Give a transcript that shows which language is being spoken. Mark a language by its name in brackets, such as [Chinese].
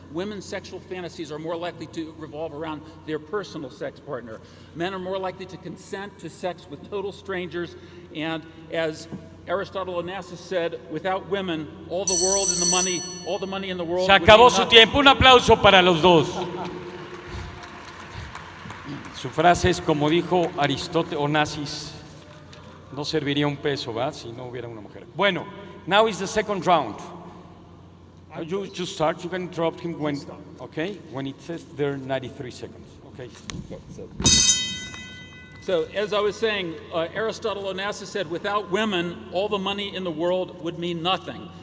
[English] Women's sexual fantasies are more likely to revolve around their personal sex partner. Men are more likely to consent to sex with total strangers. And as Aristotle Onassis said, without women, all the money in the world. [Spanish] Se acabó su tiempo. Un aplauso para los dos. Su frase es como dijo Aristóteles Onassis, no serviría un peso, ¿va? Si no hubiera una mujer. Bueno, [English] now is the second round. You just start. You can interrupt him when it says there are 93 seconds. Okay. So, as I was saying, Aristotle Onassis said, without women, all the money in the world would mean nothing.